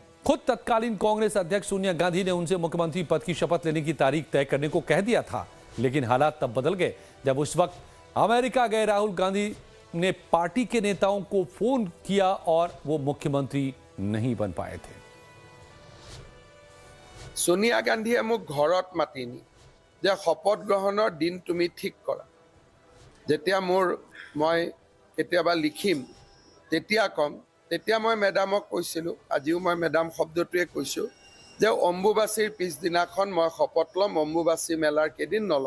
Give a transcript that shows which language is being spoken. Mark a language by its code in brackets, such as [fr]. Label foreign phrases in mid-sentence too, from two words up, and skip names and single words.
[hi] खुद तत्कालीन कांग्रेस अध्यक्ष सोनिया गांधी ने उनसे मुख्यमंत्री पद की शपथ लेने की तारीख तय करने को कह दिया था, लेकिन हालात तब बदल गए जब उस वक्त अमेरिका गए राहुल गांधी ने पार्टी के नेताओं को फोन किया और वो मुख्यमंत्री नहीं बन पाए थे। [as] सोनिया गांधीয়ে মোক ঘৰত মাতি নি যে শপত গ্ৰহণৰ দিন তুমি ঠিক কৰা। যেতিয়া মই কেতিয়াবা লিখিম তেতিয়া কম, তেতিয়া মই মেডামক কৈছিলোঁ, আজিও মই মেডাম শব্দটোৱে কৈছোঁ যে অম্বুবাচীৰ পিছদিনাখন মই শপত ল'ম, অম্বুবাচী মেলাৰ কেইদিন নলওঁ।